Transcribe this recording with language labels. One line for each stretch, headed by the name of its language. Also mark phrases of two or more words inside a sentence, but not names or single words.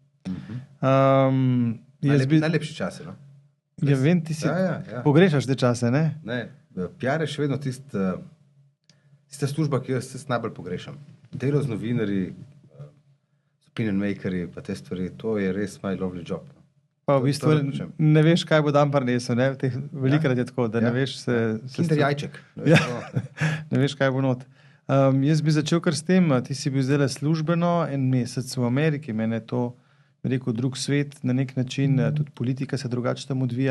Slovenian: Najlepši časi, no. Ja, vem, ti si Ja. pogrešaš te čase, ne? Ne, PR je še vedno tista služba, ki jo jaz najbolj pogrešam. Delo z novinarji,
English: opinion makerji,
Slovenian: pa te stvari, to je res
English: my lovely job.
Slovenian: Pa v bistvu ne veš, kaj bo dan prinesel, ne? Velikrat je tako, da ne veš se... Kinder jajček. Ne veš, kaj bo not. Jaz bi začel kar s tem, ti si bil zdaj službeno en mesec v Ameriki, mene je to, rekel, drug svet, na nek način, tudi politika se drugače tam odvija.